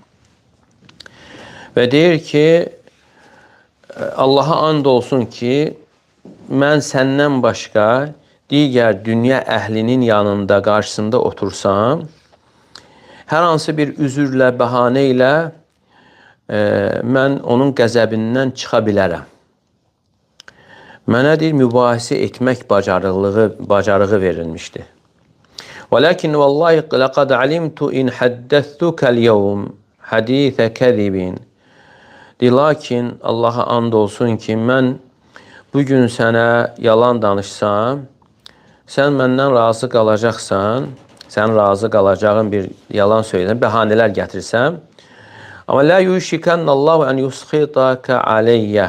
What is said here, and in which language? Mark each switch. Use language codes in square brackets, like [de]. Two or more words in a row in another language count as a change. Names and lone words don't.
[az] Və deyir ki, Allaha and olsun ki, mən səndən başqa digər dünya əhlinin yanında, qarşısında otursam, hər hansı bir üzürlə, bəhanə ilə mən onun qəzəbindən çıxa bilərəm. Mənə deyir, mübahisə etmək bacarığı verilmişdi. [ar] وَلَكِنْ وَاللّٰهِ لَقَدْ عَلِمْتُ اِنْ حَدَّثْتُكَ الْيَوْمِ حَد۪يثَ كَذِبٍ. [az] Lakin Allaha and olsun ki, mən bugün sənə yalan danışsam, sən məndən razı qalacaqsan, sən razı qalacağın bir yalan söyləyən, bəhanələr gətirsəm, amma [ar] لا يوشكن الله أن يسخطك علي.